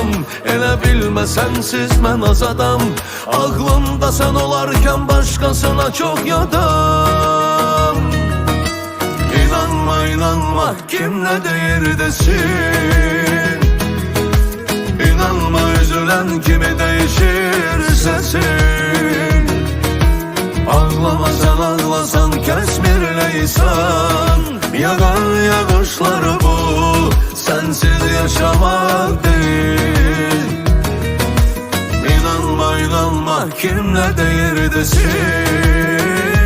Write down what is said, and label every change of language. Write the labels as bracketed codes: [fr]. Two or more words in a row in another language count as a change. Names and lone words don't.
[az] Elə bilmə sənsiz mən az adam. Ağlımda sən olarkən başqasına çox yadam. İnanma inanma kim nə deyir desin. [tr] İnanma üzülen kimi değişir sesin. [az] Ağlama sen ağlasan kesmir leysan. [tr] Yağan yağışları bu sensiz yaşamak değil. [az] İnanma inanma kim ne deyir desin.